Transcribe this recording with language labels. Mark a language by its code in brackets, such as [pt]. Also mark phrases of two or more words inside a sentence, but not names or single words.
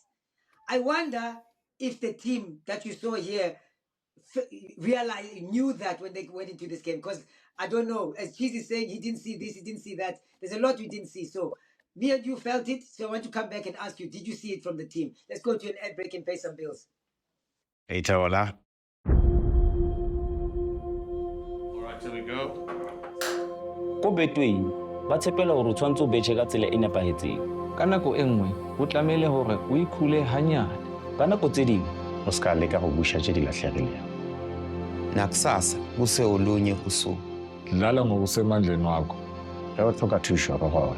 [en] I wonder if the team that you saw here knew that when they went into this game, because I don't know, as Cheese is saying, he didn't see this, he didn't see that. There's a lot we didn't see. So me and you felt it. So I want to come back and ask you, did you see it from the team? Let's go to an ad break and pay some bills. Hey, Taola. All right, here we go. [st] Ko Betway ba tshepela hore o tshwantse o betjhe ka tsela e nepahetseng. Ka nako e nngwe ho tlamehile hore o ikhule hanyane. Ka nako tse ding [tn] O ska leka go busha tse di latlhegileng. [zu] Nakusasa kuse olunye usuku. Dlala ngokusemandleni wakho. [nso] Ge o tlhoka thuso go gona.